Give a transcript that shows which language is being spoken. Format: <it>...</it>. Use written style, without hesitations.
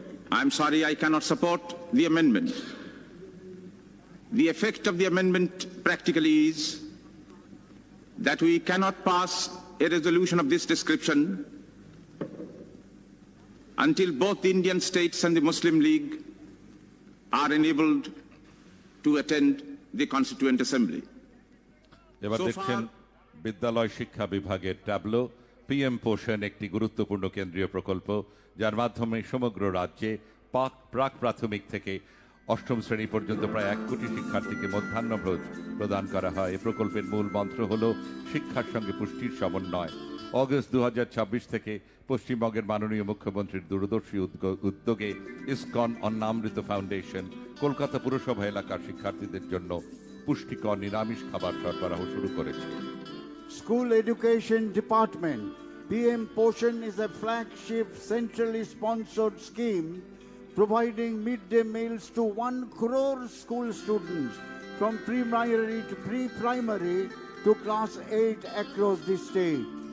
<en>I'm sorry I cannot support the amendment. The effect of the amendment practically is that we cannot pass a resolution of this description until both the Indian states and the Muslim League are enabled to attend the Constituent Assembly.</en> <bn>এবার দেখছেন বিদ্যালয় শিক্ষা বিভাগের tableau. PM পোষণ একটি গুরুত্বপূর্ণ কেন্দ্রীয় প্রকল্প, যার মাধ্যমে সমগ্র রাজ্যে প্রাক প্রাথমিক থেকে অষ্টম শ্রেণী পর্যন্ত প্রায় 1 কোটি শিক্ষার্থীকে মধ্যাহ্নভোজ প্রদান করা হয়। এই প্রকল্পের মূল মন্ত্র হল শিক্ষার সঙ্গে পুষ্টির সমন্বয়। অগস্ট 2026 থেকে পশ্চিমবঙ্গের মাননীয় মুখ্যমন্ত্রীর দূরদর্শী উদ্যোগে ইসকন অন্নামৃত ফাউন্ডেশন কলকাতা পুরসভা এলাকার শিক্ষার্থীদের জন্য পুষ্টিকর নিরামিষ খাবার সরবরাহ শুরু করেছে।</bn> <en>School Education Department, PM Poshan is a flagship centrally sponsored scheme providing midday meals to 1 crore school students from pre-primary to pre-primary to class 8 across the state.</en>